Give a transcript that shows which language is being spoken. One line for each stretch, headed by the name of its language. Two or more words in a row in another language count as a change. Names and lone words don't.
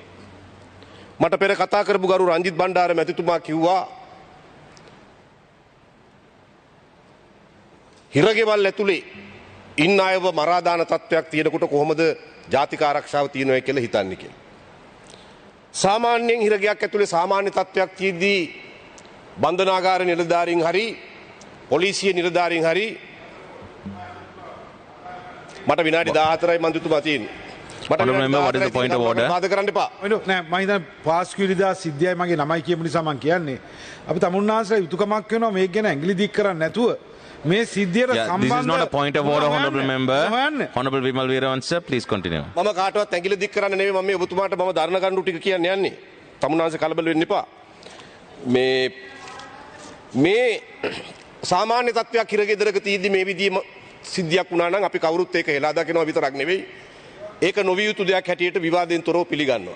Sinhala: මට පෙර කතා කරපු ගරු රංජිත් බණ්ඩාර මැතිතුමා කිව්වා හිරගෙවල් ඇතුලේ ඉන්න අයව මරා දාන තත්ත්වයක් තියෙනකොට කොහොමද ජාතික ආරක්ෂාව තියෙනවා කියලා හිතන්නේ කියලා. සාමාන්‍යයෙන් හිරගයක් ඇතුලේ සාමාන්‍ය තත්ත්වයක් තියෙද්දී බන්ධනාගාර නිලධාරීන් හරි පොලිසිය නිලධාරීන් හරි මට විනාඩි 14යි මන්ත්‍රීතුමා තියෙන්නේ.
English: What is the point of order?
Sinhala: වාද කරන්න එපා. නෑ මම හිතන්නේ පාස්කු ඉරිදා සිද්ධියයි මගේ ළමයි කියපු නිසා මම කියන්නේ අපි තමුන්නාන්සලා යුතුයකමක් වෙනවා මේක ගැන ඇඟිලි දික් කරන්නේ නැතුව මේ සිද්ධියට සම්බන්ධ
English: This is not a point of order, honourable member. Honourable Vimal Weerawansa, please continue.
Sinhala: මම කාටවත් ඇඟිලි දික් කරන්න නෙවෙයි මම මේ ඔබතුමාට මම ධර්ණ කණ්ඩු ටික කියන්න යන්නේ. තමුන්නාන්සේ කලබල වෙන්න එපා. මේ සාමාන්‍ය තත්ත්වයක් හිරගෙදරක තියෙද්දි මේ විදිහේ සිද්ධියක් වුණා නම් අපි කවුරුත් ඒක හෙලා දකිනවා විතරක් නෙවෙයි ඒක නොවිය යුතු දෙයක් හැටියට විවාදයෙන් තොරව පිළිගන්නවා.